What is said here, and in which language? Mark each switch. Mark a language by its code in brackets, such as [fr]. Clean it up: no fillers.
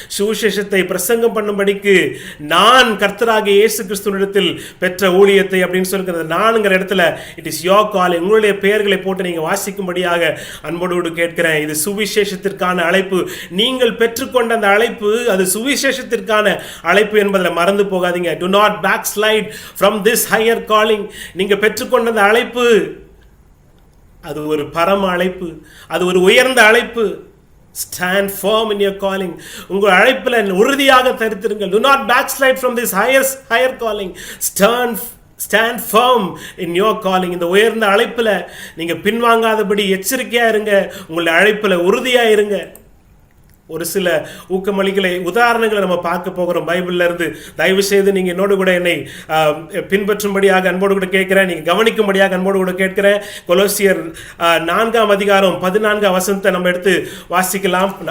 [ta] சுவிசேஷத்தை பிரசங்கம் பண்ணும்படிக்கு நான் கர்த்தராகிய இயேசு கிறிஸ்துவினிடத்தில் பெற்ற ஊழியத்தை அப்படின்னு சொல்லுகிறது நான்கிற இடத்துல [en] It is your calling. [ta] உங்களுடைய பெயர்களை போட்டு நீங்க வாசிக்கும்படியாக அன்போடு கேட்கிறேன். இது சுவிசேஷத்திற்கான அழைப்பு. நீங்கள் பெற்றுக்கொண்ட அந்த அழைப்பு அது சுவிசேஷத்திற்கான அழைப்பு என்பதில் மறந்து போகாதீங்க. [en] Do not backslide from this higher calling. [ta] நீங்க பெற்றுக்கொண்ட அந்த அழைப்பு அது ஒரு பரம அழைப்பு, அது ஒரு உயர்ந்த அழைப்பு. [en] Stand firm in your calling. [ta] உங்கள் அழைப்பில் உறுதியாக தரித்திருங்கள். [en] Do not backslide from this higher calling. Stand firm in your calling. [ta] இந்த உயர்ந்த அழைப்பில் நீங்க பின்வாங்காதபடி எச்சரிக்கையா இருங்க. உங்களுடைய அழைப்பில் உறுதியா இருங்க. ஒரு சில ஊக்கமளிகளை உதாரணங்களை நம்ம பார்க்க போகிறோம் பைபிள்ல இருந்து. தயவு செய்து நீங்க என்னோடு கூட என்னை பின்பற்றும்படியாக அன்போடு கூட கேட்கிறேன். நீங்க கவனிக்கும்படியாக அன்போடு கூட கேட்கிறேன். கொலோசியர் 4ஆம் அதிகாரம் 14ஆம் வசனத்தை நம்ம எடுத்து வாசிக்கலாம்.